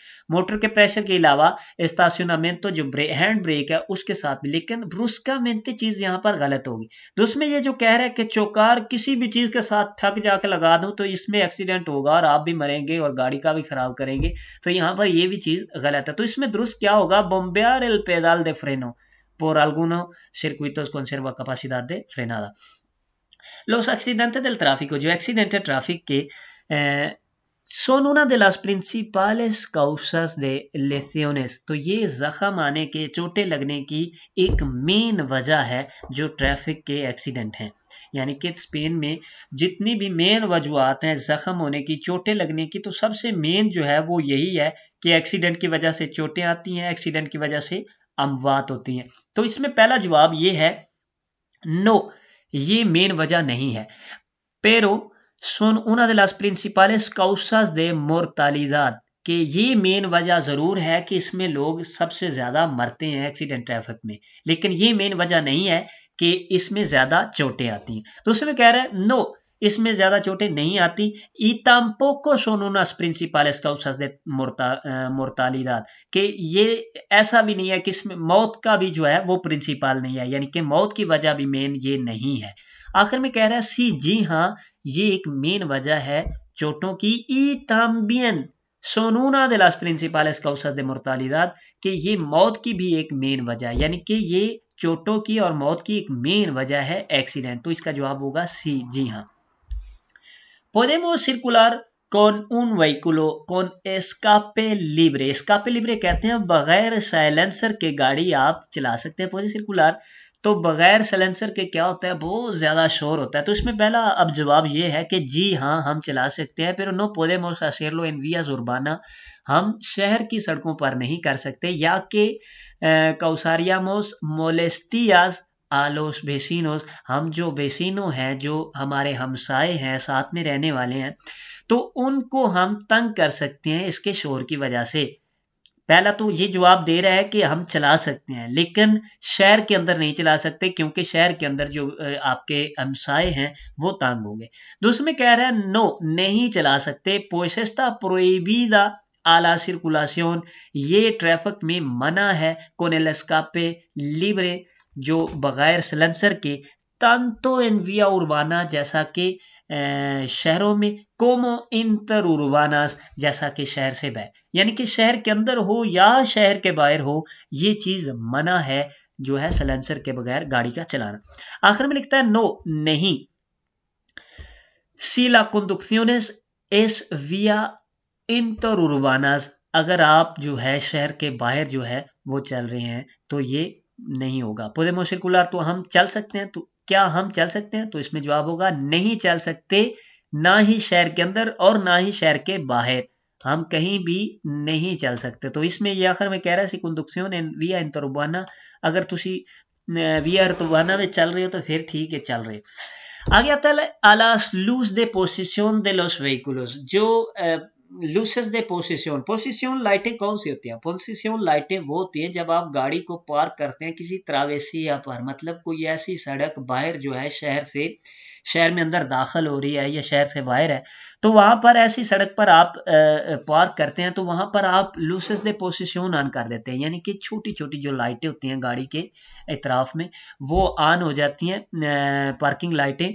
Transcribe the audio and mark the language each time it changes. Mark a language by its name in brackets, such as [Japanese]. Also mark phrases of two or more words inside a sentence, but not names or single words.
[Urdu] موٹر کے پریشر کے علاوہ اسٹیشنامنٹو جو ہینڈ بریک ہے اس کے ساتھ بھی. لیکن برuscamente چیز یہاں پر غلط ہوگی. دوست میں یہ جو کہہ رہا ہے کہ چوکار کسی بھی چیز کے ساتھ ٹھک جا کے لگا دوں تو اس میں ایکسیڈنٹ ہوگا اور آپ بھی مریں گے اور گاڑی کا بھی خراب کریں گے، تو یہاں پر یہ بھی چیز غلط ہے. تو اس میں درست کیا ہوگا؟ [Spanish] bombear el pedal de freno por algunos circuitos conserva capacidad de frenada. Los accidentes del tráfico, جو accidentes traffic کے son una de las principales causas de lesiones. [Urdu] تو یہ زخم آنے کے، چوٹیں لگنے کی ایک مین وجہ ہے جو ٹریفک کے ایکسیڈنٹ ہیں. یعنی کہ اسپین میں جتنی بھی مین وجوہات ہیں زخم ہونے کی، چوٹیں لگنے کی، تو سب سے مین جو ہے وہ یہی ہے کہ ایکسیڈنٹ کی وجہ سے چوٹیں آتی ہیں، ایکسیڈنٹ کی وجہ سے اموات ہوتی ہیں. تو اس میں پہلا جواب یہ ہے نو، یہ مین وجہ نہیں ہے. [Spanish] pero son una de las principales causas de mortalidad، [Urdu] کہ یہ مین وجہ ضرور ہے کہ اس میں لوگ سب سے زیادہ مرتے ہیں ایکسیڈنٹ ٹریفک میں، لیکن یہ مین وجہ نہیں ہے کہ اس میں زیادہ چوٹیں آتی ہیں. تو اس میں کہہ رہا ہے نو، اس میں زیادہ چوٹیں نہیں آتی. [Spanish] y tampoco son unas principales causas de mortalidad، [Urdu] کہ یہ ایسا بھی نہیں ہے کہ اس میں موت کا بھی جو ہے وہ پرنسپل نہیں ہے، یعنی کہ موت کی وجہ بھی مین یہ نہیں ہے. آخر میں کہہ رہا ہے سی، جی ہاں یہ ایک مین وجہ ہے چوٹوں کی. [Spanish] y también son una de las principales causas de mortalidad، [Urdu] کہ یہ موت کی بھی ایک مین وجہ ہے، یعنی کہ یہ چوٹوں کی اور موت کی ایک مین وجہ ہے ایکسیڈنٹ. تو اس کا جواب ہوگا سی، جی ہاں. [Spanish] podemos circular con un vehículo con escape libre. escape libre [Urdu] کہتے ہیں بغیر سائلنسر کے گاڑی آپ چلا سکتے ہیں. [Spanish] podemos circular [Urdu] تو بغیر سائلنسر کے کیا ہوتا ہے؟ بہت زیادہ شور ہوتا ہے. تو اس میں پہلا اب جواب یہ ہے کہ جی ہاں ہم چلا سکتے ہیں. [Spanish] pero no podemos hacerlo en vías urbanas، [Urdu] ہم شہر کی سڑکوں پر نہیں کر سکتے. یا کہ [Spanish] causaríamos molestias a los vecinos، [Urdu] ہم جو ویسینو ہیں، جو ہمارے ہمسائے ہیں، ساتھ میں رہنے والے ہیں، تو ان کو ہم تنگ کر سکتے ہیں اس کے شور کی وجہ سے. پہلا تو یہ جواب دے رہا ہے کہ ہم چلا سکتے ہیں لیکن شہر کے اندر نہیں چلا سکتے، کیونکہ شہر کے اندر جو آپ کے ہمسائے ہیں وہ تنگ ہوں گے. دوسرے میں کہہ رہا ہے نو، نہیں چلا سکتے. [Spanish] pues está prohibida a la circulación، [Urdu] یہ ٹریفک میں منع ہے. [Spanish] con el escape libre، [Urdu] جو بغیر سلنسر کے. [Spanish] tanto en vía urbana، [Urdu] جیسا کہ شہروں میں. [Spanish] como interurbanas، [Urdu] جیسا کہ شہر سے باہر. یعنی کہ شہر کے اندر ہو یا شہر کے باہر ہو یہ چیز منع ہے جو ہے سلنسر کے بغیر گاڑی کا چلانا. آخر میں لکھتا ہے نو، نہیں. [Spanish] si la conducción es vía interurbanas، [Urdu] اگر آپ جو ہے شہر کے باہر جو ہے وہ چل رہے ہیں تو یہ نہیں ہوگا. [Spanish] podemos circular [Urdu] تو ہم چل سکتے ہیں. تو کیا ہم چل سکتے ہیں؟ تو اس میں جواب ہوگا نہیں چل سکتے، نہ ہی شہر کے اندر اور نہ ہی شہر کے باہر، ہم کہیں بھی نہیں چل سکتے. تو اس میں یہ آخر میں کہہ رہا ہے سی [Spanish] conducción en vía interurbana، [Urdu] اگر تسی [Spanish] vía urbana [Urdu] میں چل رہے ہو تو پھر ٹھیک ہے چل رہے. آگے آتا ہے [Spanish] a las luz de posición de los vehículos، جو luces de posición. [Urdu] پوزیشن لائٹیں کون سی ہوتی ہیں؟ پوزیشن لائٹیں وہ ہوتی ہیں جب آپ گاڑی کو پارک کرتے ہیں کسی تراویسیا پر، مطلب کوئی ایسی سڑک باہر جو ہے شہر میں اندر داخل ہو رہی ہے یا شہر سے باہر ہے، تو وہاں پر ایسی سڑک پر آپ پارک کرتے ہیں تو وہاں پر آپ [Spanish] luces de posición [Urdu] آن کر دیتے ہیں، یعنی کہ چھوٹی چھوٹی جو لائٹیں ہوتی ہیں گاڑی کے اطراف میں وہ آن ہو جاتی ہیں، پارکنگ لائٹیں.